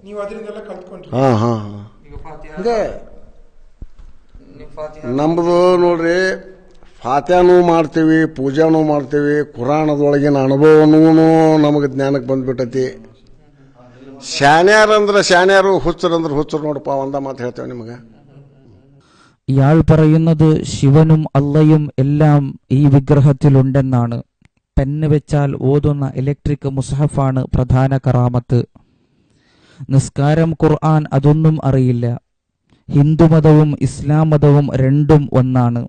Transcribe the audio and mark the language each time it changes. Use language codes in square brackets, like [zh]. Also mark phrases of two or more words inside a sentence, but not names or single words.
[kn] ಹಾಂ ಇದೆ ನಮ್ಮದು ನೋಡ್ರಿ. ಫಾತ್ಯಾನೂ ಮಾಡ್ತೀವಿ, ಪೂಜಾನೂ ಮಾಡ್ತೀವಿ. ಕುರಾನದೊಳಗಿನ ಅನುಭವನೂ ನಮಗೆ ಜ್ಞಾನಕ್ಕೆ ಬಂದ್ಬಿಟ್ಟೈತಿ. ಶಾನ್ಯಾರಂದ್ರೆ ಶಾನ್ಯಾರು, ಹುಚ್ಚರಂದ್ರೆ ಹುಚ್ಚರು. ನೋಡಪ್ಪ ಒಂದ ಮಾತು ಹೇಳ್ತೇವೆ ನಿಮಗೆ. [ml] ഇയാൾ പറയുന്നത് ശിവനും അള്ളയും എല്ലാം ഈ വിഗ്രഹത്തിലുണ്ടെന്നാണ്. പെന്ന് വെച്ചാൽ ഓതുന്ന ഇലക്ട്രിക് മുസ്ഹഫാണ് പ്രധാന കറാമത്ത്. നിസ്കാരം, ഖുർആൻ അതൊന്നും അറിയില്ല. ഹിന്ദുമതവും ഇസ്ലാം മതവും രണ്ടും ഒന്നാണ്.